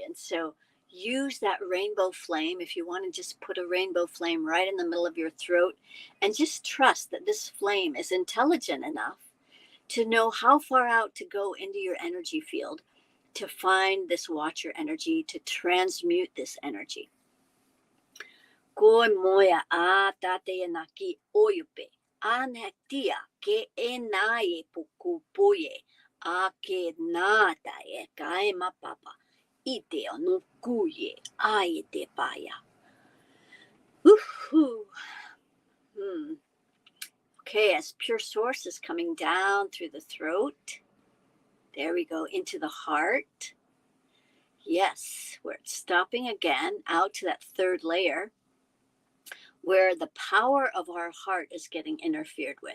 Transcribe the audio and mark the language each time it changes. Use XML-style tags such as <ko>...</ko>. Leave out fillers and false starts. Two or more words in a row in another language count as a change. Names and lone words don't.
<en>And so use that rainbow flame if you want to just put a rainbow flame right in the middle of your throat and just trust that this flame is intelligent enough to know how far out to go into your energy field to find this watcher energy, to transmute this energy. Koi moya a tate naki oyupe. Anetia ke enaye pukupuye. Ake nata e kaema papa. Ite onukuye aite paya. Woohoo. Okay, as pure source is coming down through the throat. There we go, into the heart. Yes, where it's stopping again out to that 3rd layer where the power of our heart is getting interfered with.</en>